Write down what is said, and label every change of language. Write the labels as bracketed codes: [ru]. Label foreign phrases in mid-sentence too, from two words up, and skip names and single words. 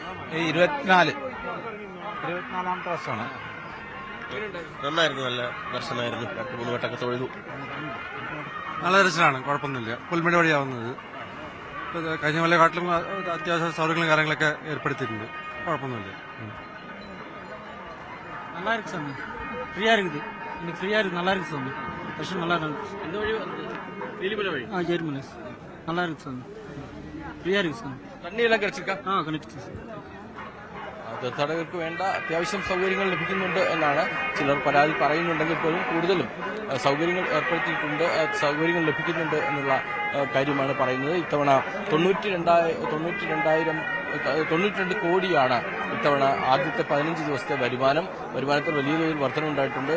[ml] 24ാമത്തെ വർഷമാണ്. നന്നായിരുന്നു, നല്ല ദർശനമായിരുന്നു. 2-3 വട്ടമൊക്കെ തൊഴുതു. നല്ല ദർശനമാണ്, കുഴപ്പമൊന്നുമില്ല. പുൽമേട് വഴിയാവുന്നത് കഴിഞ്ഞ കൊല്ലക്കാട്ടിലും അത്യാവശ്യ സൗകര്യങ്ങളും കാര്യങ്ങളൊക്കെ ഏർപ്പെടുത്തിയിട്ടുണ്ട്. കുഴപ്പമൊന്നുമില്ല. [ta] நல்லா இருக்கு சாமி. ஃப்ரீயா இருக்குது. இன்னைக்கு ஃப்ரீயா இருக்கு. நல்லா இருக்கு சாமி. தர்ஷனம் நல்லா இருக்கு. எந்த வழி வந்தது? ஏரிமலை வழி. ஏரிமலை. நல்லா இருக்கு சாமி. ஃப்ரீயா இருக்கு சாமி. தண்ணி எல்லாம் கிடைச்சிருக்கா? கிடைச்சிச்சு. [ml] തീർത്ഥാടകർക്ക് വേണ്ട അത്യാവശ്യം സൗകര്യങ്ങൾ ലഭിക്കുന്നുണ്ട് എന്നാണ് ചിലർ പരാതി പറയുന്നുണ്ടെങ്കിൽ പോലും കൂടുതലും സൗകര്യങ്ങൾ ഏർപ്പെടുത്തിയിട്ടുണ്ട്, സൗകര്യങ്ങൾ ലഭിക്കുന്നുണ്ട് എന്നുള്ള കാര്യമാണ് പറയുന്നത്. ഇത്തവണ 92 കോടിയാണ് ഇത്തവണ ആദ്യത്തെ 15 ദിവസത്തെ വരുമാനത്തിൽ വലിയ തോതിൽ വർധനമുണ്ടായിട്ടുണ്ട്.